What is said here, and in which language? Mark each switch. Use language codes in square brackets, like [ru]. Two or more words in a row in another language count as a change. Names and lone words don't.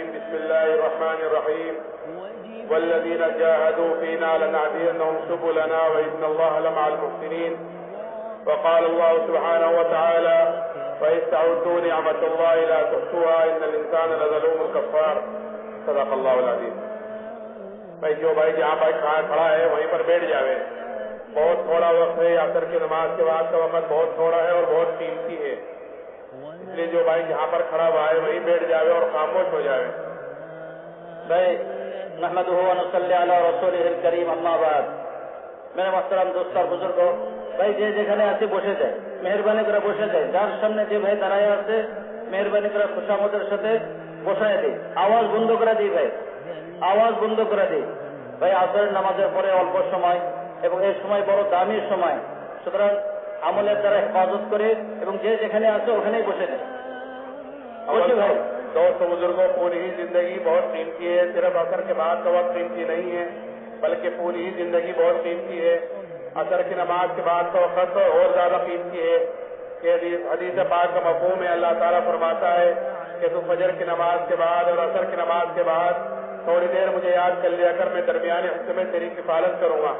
[ar] بسم الله الرحمن الرحيم. والذين جاهدوا فينا لنهدينهم سبلنا وإن الله لمع المحسنين. وقال الله سبحانه وتعالى وإذ تعدوا نعمة الله لا تحصوها إن الإنسان لظلوم كفار. صدق الله العظيم. [ur] بھائی جو بھائی جہاں بھائی کھڑا ہے وہیں پر بیٹھ جاوے. بہت تھوڑا وقت ہے. عصر کی نماز کے بعد کا وقت بہت تھوڑا ہے اور بہت قیمتی ہے. اس لیے جو بھائی جہاں پر کھڑا ہوا ہے وہیں بیٹھ جاوے اور خاموش ہو جاوے. [ar] بھائی نحمدہ و نصلی علی رسولہ الکریم. [ur] اما بعد, میرے محترم دوست [bn] আর বুজুর্গ ভাই, যে যেখানে আছে বসে যায়, মেহেরবানি করে বসে যায়. যার সামনে যে ভাই দাঁড়ায় আছে মেহেরবানি করে খুশামদের সাথে বসায় দিই. আওয়াজ বন্ধ করে দিই ভাই, আওয়াজ বন্ধ করে দিই ভাই. আসরের নামাজের পরে অল্প সময় এবং এই সময় বড় দামি সময়, সুতরাং আমলের দ্বারা হেফাজত করে এবং যে যেখানে আছে ওখানেই বসে নেয়. বসে ভাই. [ur] دوست بزرگوں, پوری ہی زندگی بہت قیمتی ہے. صرف عصر کے بعد کا وقت قیمتی نہیں ہے بلکہ پوری ہی زندگی بہت قیمتی ہے. عصر کی نماز کے بعد کا وقت اور زیادہ قیمتی ہے. کہ حدیث پاک کا مفہوم ہے, اللہ تعالیٰ فرماتا ہے کہ تو فجر کی نماز کے بعد اور عصر کی نماز کے بعد تھوڑی دیر مجھے یاد کر لیا کر, میں درمیان حصے میں تیری کفالت کروں گا.